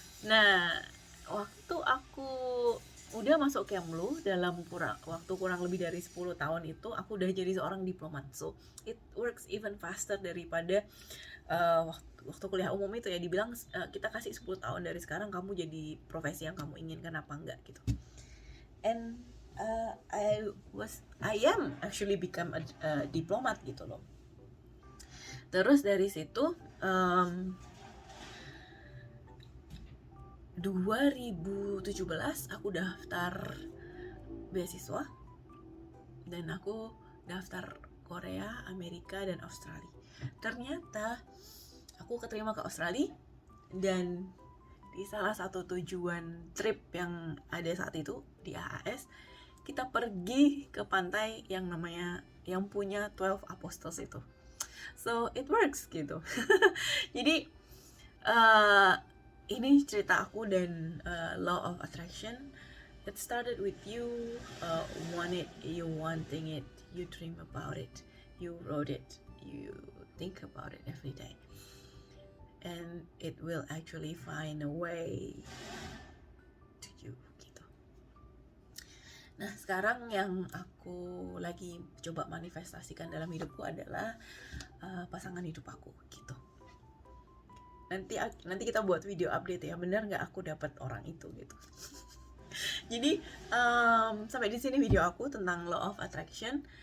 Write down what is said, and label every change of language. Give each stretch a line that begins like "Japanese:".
Indonesian: Nah, waktu aku udah masuk Kemlu dalam waktu kurang lebih dari 10 tahun itu, aku udah jadi seorang diplomat.
English: So, it works even faster
Indonesian: daripada waktu kuliah umum itu ya, dibilang kita kasih 10 tahun dari sekarang kamu jadi profesi yang kamu inginkan apa enggak gitu.
English: And I am actually become a diplomat gitu loh.
Indonesian: Terus dari situ 2017 aku daftar beasiswa, dan aku daftar Korea, Amerika, dan Australia. Ternyata aku keterima ke Australia, dan di salah satu tujuan trip yang ada saat itu di AAS, kita pergi ke pantai yang punya 12 Apostles itu.
English: So it works
Indonesian: gitu. Jadi ini cerita aku dan Law of Attraction.
English: It started with you wanting it, you dream about it, you wrote it, you think about it every day, and it will actually find a way to you gitu.
Indonesian: Nah, sekarang yang aku lagi coba manifestasikan dalam hidupku adalah pasangan hidup aku gitu. Nanti kita buat video update ya, benar nggak aku dapat orang itu gitu. Jadi sampai di sini video aku tentang Law of Attraction.